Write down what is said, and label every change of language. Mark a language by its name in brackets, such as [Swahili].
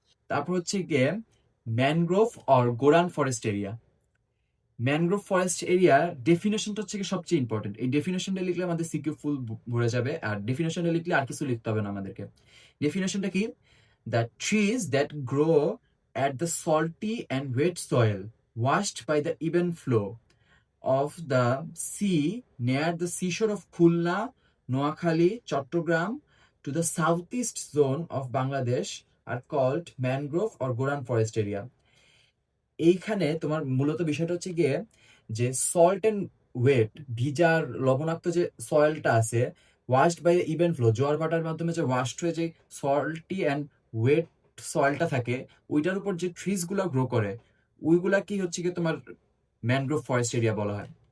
[Bangla] তারপর হচ্ছে গিয়ে mangrove or গোরান forest area. Mangrove forest area ডেফিনেশনটা হচ্ছে কি সবচেয়ে ইম্পর্টেন্ট। এই ডেফিনেশনটা লিখলে আমাদের সিকিউ ফুল ভরে যাবে, আর ডেফিনেশনটা লিখলে আর কিছু লিখতে হবে না আমাদেরকে। ডেফিনেশনটা কি? [English] The trees that grow at the salty and wet soil washed by the even flow of the sea near the seashore of Khulna, Noakhali, Chattogram to the southeast zone of Bangladesh are called mangrove or Goran forest area. [Bangla] এইখানে তোমার মূলত বিষয়টা হচ্ছে গিয়ে যে salt and wait, ভিজার লবণাক্ত যে সয়েলটা আছে, ওয়াশড বাই ইভেন ফ্লো, জোয়ার ভাটার মাধ্যমে যে ওয়াশড হয়ে যে সল্টি অ্যান্ড ওয়েট সয়েলটা থাকে, ওইটার উপর যে ট্রিজ গুলা গ্রো করে, ওইগুলা কি হচ্ছে কি তোমার ম্যানগ্রোভ ফরেস্ট এরিয়া বলা হয়।